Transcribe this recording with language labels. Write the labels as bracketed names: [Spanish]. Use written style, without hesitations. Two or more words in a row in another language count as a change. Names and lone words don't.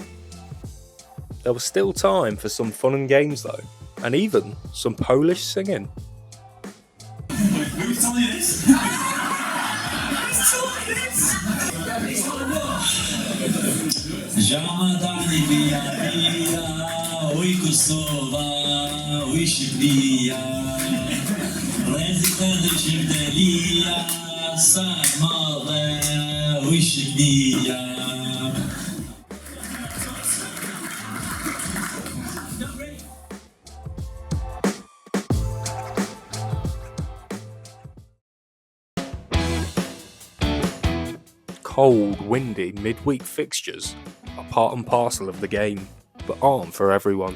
[English] There was still time for some fun and games though, and even some Polish singing. Who told you this? [Albanian] Jamadani via via, oi Kosova, oi Shqipëria, Rrezik dhe Shqipëria, sa madhe, oi Shqipëria. [English] Cold, windy, midweek fixtures are part and parcel of the game, but aren't for everyone.